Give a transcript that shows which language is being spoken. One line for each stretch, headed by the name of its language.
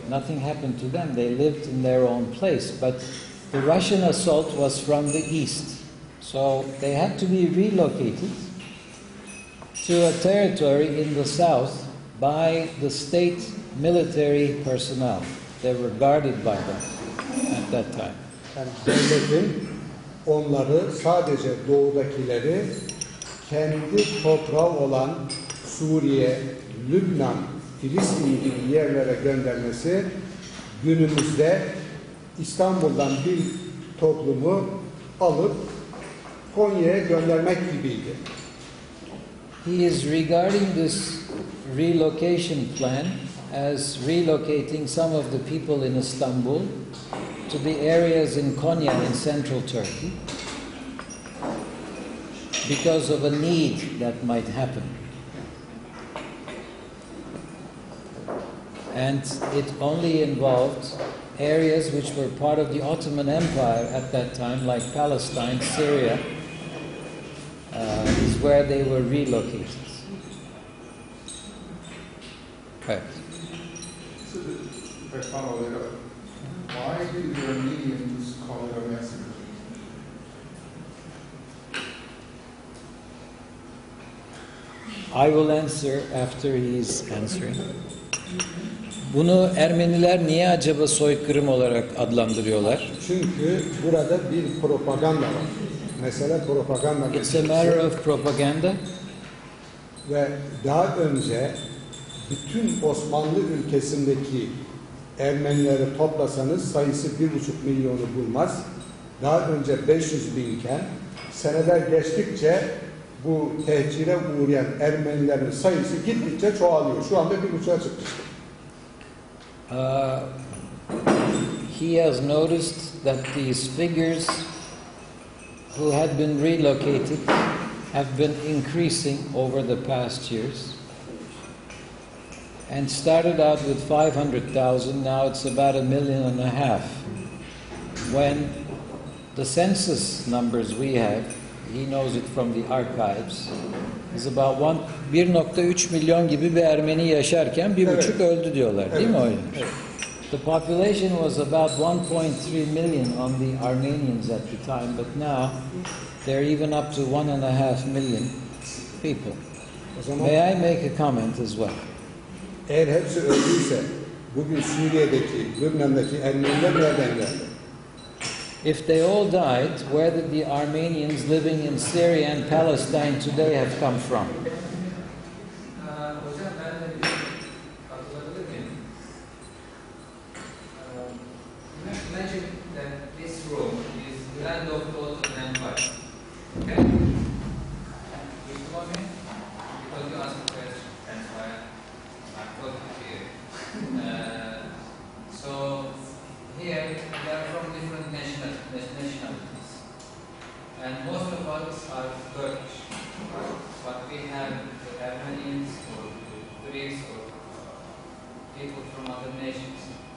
English: Nothing happened to them. They lived in their own place. But the Russian assault was from the east. So they had to be relocated to a territory in the south by the state military personnel. They were guarded by them at that time.
Turkish: Yani devletin onları, sadece doğudakileri kendi toprağı olan Suriye, Lübnan, Filistin gibi yerlere göndermesi günümüzde İstanbul'dan bir toplumu alıp Konya'ya göndermek gibiydi.
English: He is regarding this relocation plan as relocating some of the people in Istanbul to the areas in Konya in central Turkey. because of a need that might happen. And it only involved areas which were part of the Ottoman Empire at that time, like Palestine, Syria, is where they were relocated. Right. So if I follow that up, why do the Armenians call it a massacre? I will answer after he's answering.
Turkish: Bunu Ermeniler niye acaba soykırım olarak adlandırıyorlar? Çünkü burada bir propaganda var. Mesela propaganda
English: It's a matter of propaganda.
Turkish: ve daha önce bütün Osmanlı ülkesindeki Ermenileri toplasanız sayısı 1,5 milyonu bulmaz. Daha önce 500 binken seneler geçtikçe bu tehcire uğrayan Ermenilerin sayısı gittikçe çoğalıyor. Şu anda 1,5'a çıktı.
English: He has noticed that these figures who had been relocated have been increasing over the past years. And started out with 500,000, now it's about 1.5 million. When the census numbers we have, he knows it from the archives, is about 1.3
Turkish: milyon gibi bir Ermeni yaşarken 1,5 öldü diyorlar, değil mi öyle?
English: The population was about 1.3 million on the Armenians at the time, but now they're even up to 1.5 million people. May I make a comment as well?
Turkish: Eğer hepsi öldüyse bugün Suriye'deki, Lübnan'daki Ermeniler nereden geldi?
English: If they all died, where did the Armenians living in Syria and Palestine today have come from?
Turkish: Hocam ben de bir katılabilir miyim?
English: Imagine that this room is the land of the Ottoman Empire. Okay? You follow me? Because you asked a question, that's why I put it here. So here we are from different nationalities, and most of us are Turkish, but we have the Armenians or the Greeks or people from other nations.